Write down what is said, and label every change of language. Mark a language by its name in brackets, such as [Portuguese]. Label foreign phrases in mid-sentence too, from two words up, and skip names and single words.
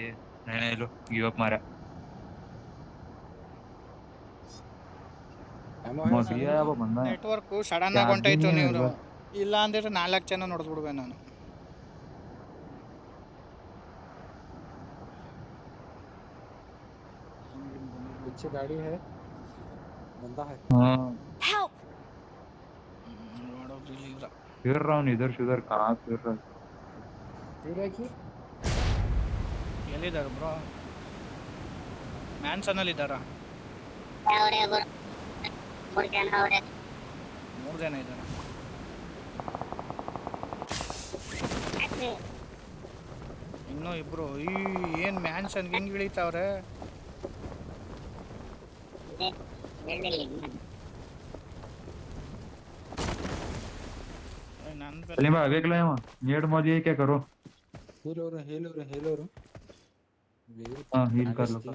[Hindi] नहीं लो [English] give up [Hindi] मारा वो बंदा [Kannada] ನೆಟ್ವರ್ಕ್ ಸಡನ್ ಆಗಿ ಹೊಂಟೋಯ್ತು. ನೀವು ಇಲ್ಲ ಅಂದ್ರೆ 4 ಜನ ನೋಡ್ಬಿಡ್ವೆ ನಾನು. [Hindi] पीछे गाड़ी है, बंदा है। हेल्प फिर रहा हूँ इधर से उधर कहाँ फिर रहा [Kannada] ಎಲ್ಲಿದ್ದಾರೆ ಬ್ರೋ? ಮ್ಯಾನ್ಸನ್ ಅಲ್ಲಿ ಇದ್ದಾರಾ? 3 ಜನ ಇದ್ದಾರೆ. ಇನ್ನೂ ಇಬ್ರು. ಏನ್ ಮ್ಯಾನ್ಸನ್ ಹೆಂಗ್ ಇಳಿತಾವ್ರೆ? [Hindi] सलीम भाई अभी लाए वहाँ नेड मौजी क्या करो? हेलो हाँ हील कर लो।